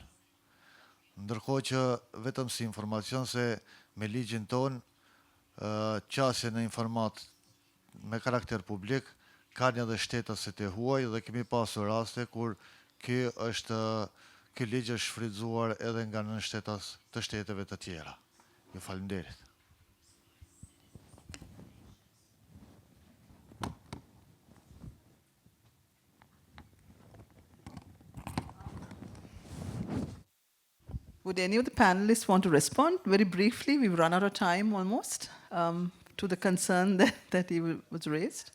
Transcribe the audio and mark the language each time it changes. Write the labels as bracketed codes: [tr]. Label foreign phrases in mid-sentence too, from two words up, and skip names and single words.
[sq] Ndërkohë që vetëm si informacion se me ligjin ton, qasje në informat me karakter publik kanë edhe shtetësit e huaj dhe kemi pasur raste kur ky ligj është shfrytzuar edhe nga nënshtetës të shteteve të tjera. Ju faleminderit. [en] Would any of the panelists want to respond? Very briefly, we've run out of time almost, to the concern that was raised.